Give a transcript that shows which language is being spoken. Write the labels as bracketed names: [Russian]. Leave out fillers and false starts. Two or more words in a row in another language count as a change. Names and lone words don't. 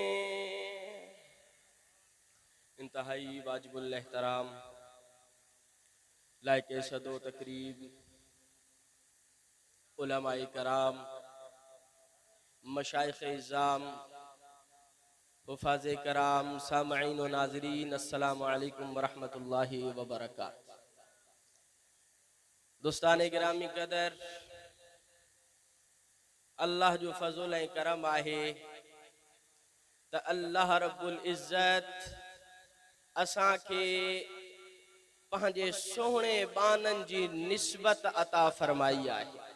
[Urdu] انتہائی واجب الاحترام لائق صدو تقریب علمائے کرام مشائخ عظام حفاظ کرام سامعین و ناظرین [Arabic] السلام عليكم ورحمة الله وبركاته. [Urdu] دوستان گرامی قدر [Sindhi] अल्लाह जो फज़ल ऐं करम आहे त [Arabic] الله رب العزة [Sindhi] असां खे पंहिंजे सोहणे बाननि जी निस्बत अता फरमाई आहे।